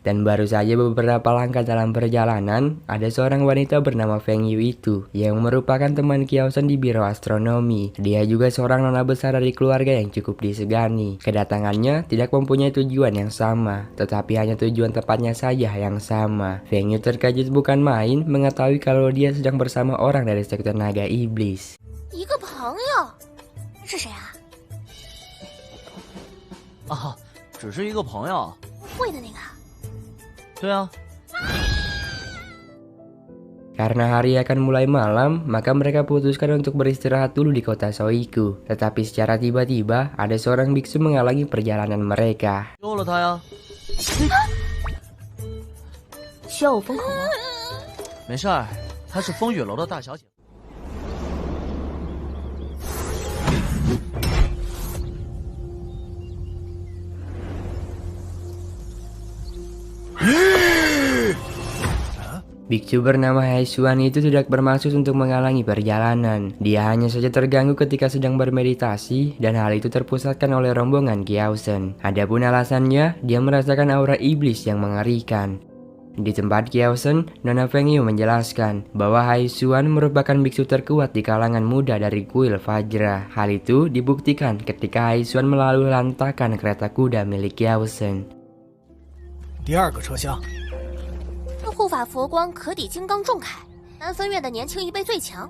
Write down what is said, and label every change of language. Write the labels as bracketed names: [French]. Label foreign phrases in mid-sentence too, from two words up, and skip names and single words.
[Indonesian] Dan baru saja beberapa langkah dalam perjalanan, ada seorang wanita bernama Feng Yu itu, yang merupakan teman Qiaosen di biro astronomi. Dia juga seorang nona besar dari keluarga yang cukup disegani. Kedatangannya tidak mempunyai tujuan yang sama, tetapi hanya tujuan tepatnya saja yang sama. Feng Yu terkejut bukan main mengetahui kalau dia sedang bersama orang dari sektor naga iblis. [Chinese] 一个朋友，是谁啊？啊，只是一个朋友。会的那个。对啊。 [Indonesian] Karena hari akan mulai malam, maka mereka putuskan untuk beristirahat dulu di kota Soiku. Tetapi secara tiba-tiba, ada seorang biksu menghalangi perjalanan mereka. [Chinese] 救了他呀！需要我封口吗？没事儿，她是风雨楼的大小姐。 [Indonesian] Biksu bernama Haisuan itu tidak bermaksud untuk menghalangi perjalanan. Dia hanya saja terganggu ketika sedang bermeditasi dan hal itu terpusatkan oleh rombongan Qiaosen. Adapun alasannya, dia merasakan aura iblis yang mengerikan. Di tempat Qiaosen, Nona Feng Yu menjelaskan bahwa Haisuan merupakan biksu terkuat di kalangan muda dari kuil Fajra. Hal itu dibuktikan ketika Haisuan melalui lantakan kereta kuda milik Qiaosen. [Chinese] 第二个车厢。护法佛光可抵金刚重铠，南分院的年轻一辈最强。